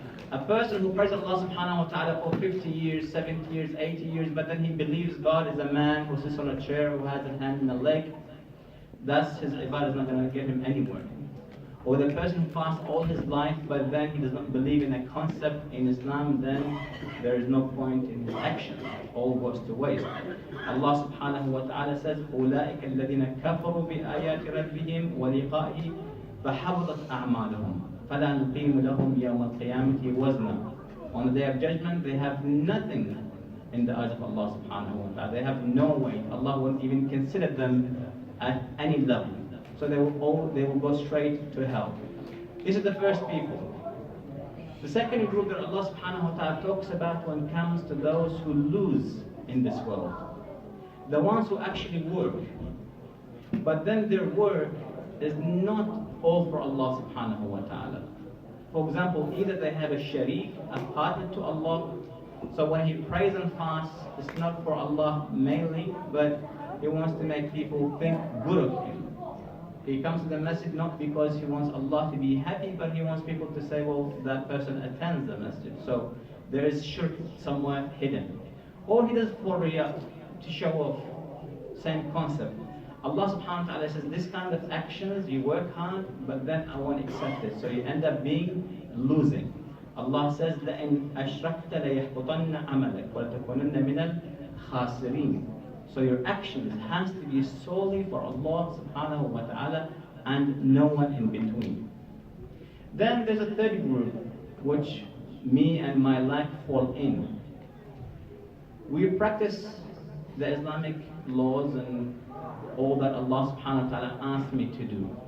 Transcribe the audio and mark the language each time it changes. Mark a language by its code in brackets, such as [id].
[en] A person who prays Allah subhanahu wa ta'ala for 50 years, 70 years, 80 years, but then he believes God is a man who sits on a chair, who has a hand and a leg, thus his ibadah is not going to get him anywhere. Or the person who fasts all his life, but then he does not believe in a concept in Islam, then there is no point in his action. All goes to waste. Allah subhanahu wa ta'ala says, [ar] أُولَٰئِكَ الَّذِينَ كَفَرُوا بِآيَاتِ رَبِّهِمْ وَلِقَائِهِ فَحَبَطَتْ أَعْمَالُهُمْ فَلَا نُقِيمُ لَهُمْ يَوْمَ الْقِيَامَةِ وَزْنًا. [en] On the day of judgment, they have nothing in the eyes of Allah subhanahu wa ta'ala. They have no weight. Allah won't even consider them at any level. So they will go straight to hell. These are the first people. The second group that Allah subhanahu wa ta'ala talks about when it comes to those who lose in this world. The ones who actually work. But then their work is not all for Allah subhanahu wa ta'ala. For example, either they have a sharik, a partner to Allah. So when he prays and fasts, it's not for Allah mainly, but he wants to make people think good of him. He comes to the masjid not because he wants Allah to be happy, but he wants people to say, well, that person attends the masjid. So there is shirk somewhere hidden. Or he does for riyah, to show off. Same concept. Allah subhanahu wa ta'ala says this kind of actions, you work hard, but then I won't accept it. So you end up being losing. Allah says, [ar] لَإِنْ أَشْرَكْتَ لَيَحْبُطَنَّ عَمَلَكَ وَلَتَكُونَنَّ مِنَ الْخَاسِرِينَ. [en] So your actions has to be solely for Allah subhanahu wa ta'ala and no one in between. Then there's a third group, which me and my life fall in. We practice the Islamic laws and all that Allah subhanahu wa ta'ala asked me to do.